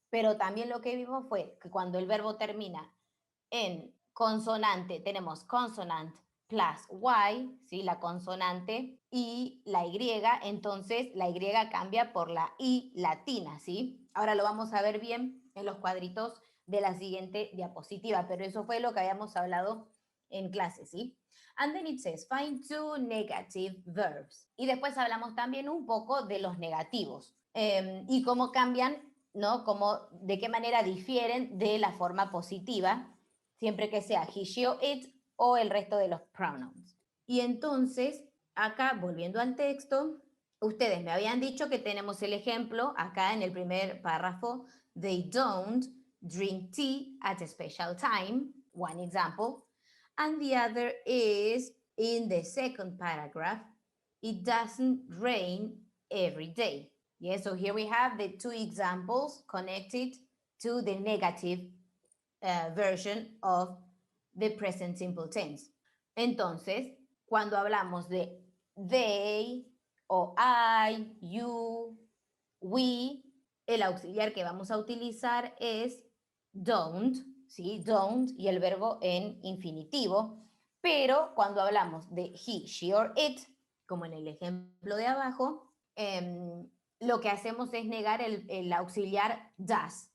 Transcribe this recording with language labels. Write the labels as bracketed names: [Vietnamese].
[Spanish] Pero también lo que vimos fue que cuando el verbo termina en consonante, tenemos [English] consonant plus Y, [Spanish] ¿sí? La consonante y la Y, entonces la Y cambia por la I latina, ¿sí? Ahora lo vamos a ver bien en los cuadritos de la siguiente diapositiva, pero eso fue lo que habíamos hablado en clase, ¿sí? [English] And then it says, find two negative verbs. [Spanish] Y después hablamos también un poco de los negativos y cómo cambian, ¿no? Cómo, de qué manera difieren de la forma positiva, siempre que sea he, she o it o el resto de los pronouns. Y entonces, acá, volviendo al texto, ustedes me habían dicho que tenemos el ejemplo acá en el primer párrafo, [English] they don't drink tea at a special time, one example. And the other is in the second paragraph, it doesn't rain every day. Yes, so here we have the two examples connected to the negative version of the present simple tense. [Spanish] Entonces, cuando hablamos de they o I, you, we, el auxiliar que vamos a utilizar es don't, ¿sí? Don't y el verbo en infinitivo. Pero cuando hablamos de he, she or it, como en el ejemplo de abajo, lo que hacemos es negar el auxiliar does.